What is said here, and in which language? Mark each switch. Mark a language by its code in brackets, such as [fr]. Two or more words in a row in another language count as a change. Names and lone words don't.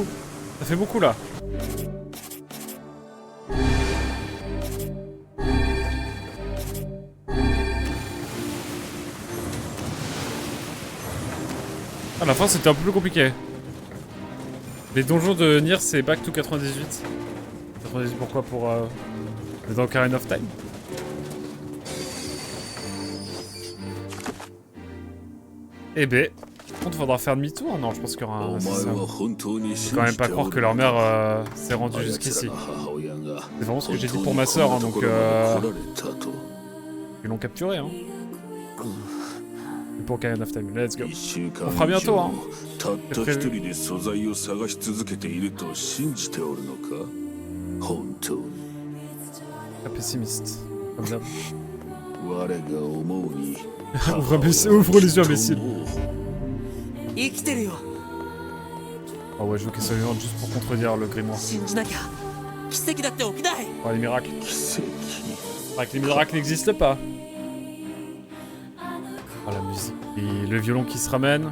[fr] Ça fait beaucoup là. À la fin c'était un peu plus compliqué. Les donjons de Nier c'est [en] back to [fr] 98. 98 pourquoi? Pour dans Ocarina of Time. Eh ben, on faudra faire demi-tour? Non, je pense qu'il y aura un... Je peux quand même pas croire que leur mère s'est rendue jusqu'ici. C'est vraiment ce que j'ai dit pour ma soeur, hein, donc ils l'ont capturé, hein. Et pour Ocarina of Time, [en] let's go. [fr] On fera bientôt, hein. C'est prévu. Pas pessimiste, comme d'hab. Ouvre les yeux, imbécile. [ja] 生きてるよ [fr] Ah ouais, je veux qu'elle soit vivante juste pour contredire le grimoire. [ja] 信じなきゃ奇跡だって起きない [fr] Oh, les miracles. Les miracles n'existent pas. Oh, la musique. Et le violon qui se ramène.